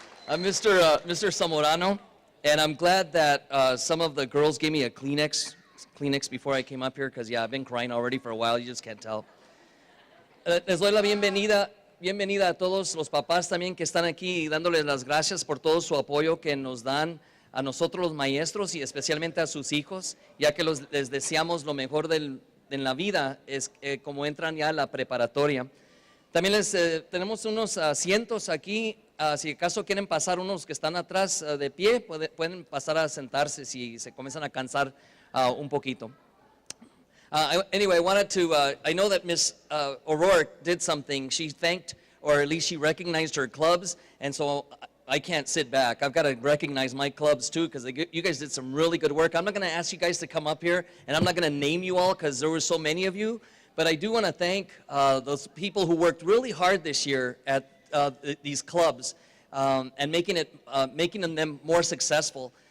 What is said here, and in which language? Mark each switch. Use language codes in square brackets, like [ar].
[en] I'm Mr. Zamorano, and I'm glad that some of the girls gave me a Kleenex before I came up here, because, yeah, I've been crying already for a while, you just can't tell. [es] Les doy la bienvenida a todos los papás también que están aquí, y dándoles las gracias por todo su apoyo que nos dan a nosotros los maestros y especialmente a sus hijos, ya que les deseamos lo mejor en la vida, es como entran ya a la preparatoria. También tenemos unos asientos aquí, si acaso quieren pasar unos que están atrás de pie, pueden pasar a sentarse si se comienzan a cansar un poquito. [en] Anyway, I wanted to, I know that Miss O'Rourke did something. She thanked, or at least she recognized her clubs, and so I can't sit back. I've got to recognize my clubs too, because you guys did some really good work. I'm not going to ask you guys to come up here, and I'm not going to name you all because there were so many of you, but I do want to thank those people who worked really hard this year at these clubs and making them more successful.